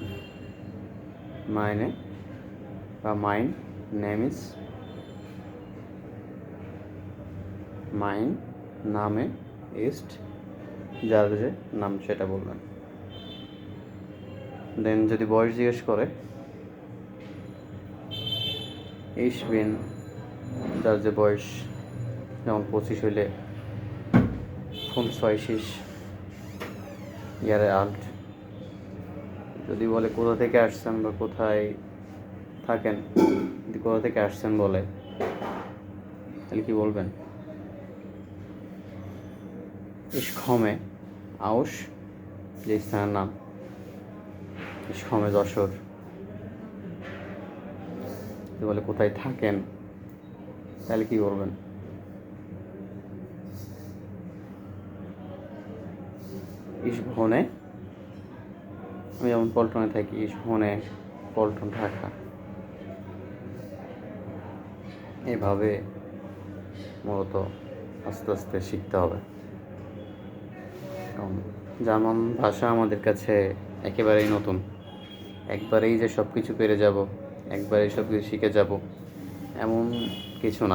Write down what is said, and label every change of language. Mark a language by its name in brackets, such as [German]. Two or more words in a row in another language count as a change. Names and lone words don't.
[Bangla] মাইনে বা মাইন [English] name is [German] Mein Name ist, [Bangla] যার যে নাম সেটা বলবেন। দেন যদি বয়স জিজ্ঞেস করে [German] ich bin, [Bangla] যার যে বয়স, যেমন 25 হইলে 25 [German] Jahre alt। [Bangla] যদি বলে কোথা থেকে আসছেন বা কোথায় থাকেন, যদি কোথা থেকে আসছেন বলে তাহলে কি বলবেন? [German] ich komme aus, [Bangla] যে স্থানের নাম, [German] ich komme যশোর। [Bangla] যদি বলে কোথায় থাকেন তাহলে কি বলবেন? [German] ich wohne, [Bangla] আমি যেমন পল্টনে থাকি, [German] ich wohne পল্টন, ঢাকা। [Bangla] এভাবে মূলত আস্তে আস্তে শিখতে হবে। কারণ জার্মান ভাষা আমাদের কাছে একেবারেই নতুন। একবারেই যে সব কিছু পেরে যাব, একবারেই সব কিছু শিখে যাব এমন কিছু না।